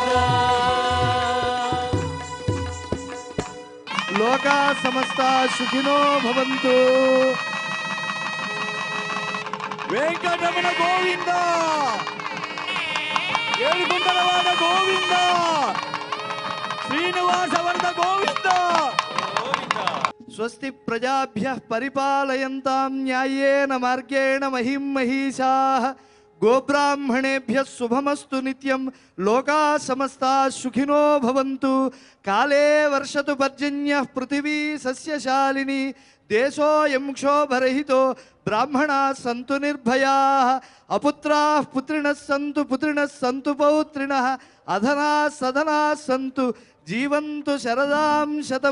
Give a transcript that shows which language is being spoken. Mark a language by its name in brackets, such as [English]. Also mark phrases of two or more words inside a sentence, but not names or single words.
[Sanskrit] లోకా సమస్త సుఖినో భవంతు. [Telugu] వెంకటరమణ గోవింద, ఏడుగుంటలవాడ గోవింద, శ్రీనివాస వరద గోవింద. [Sanskrit] స్వస్తి ప్రజాభ్యః పరిపాలయంతాం న్యాయేన మార్గేణ మహిం మహిషాః. గోబ్రాహ్మణేభ్యः శుభమస్తు నిత్యం. లోకా సమస్తా సుఖినో భవంతు. కాలే వర్షతు పర్జన్యః పృథివీ సస్యశాలిని. దేశోऽयं క్షోభరహితో బ్రాహ్మణాः సంతు నిర్భయాः. అపుత్రాः పుత్రిణः సంతు పుత్రిణः సంతు పౌత్రిణः. అధనాः సధనాः సంతు జీవంతు శరదాం శతం.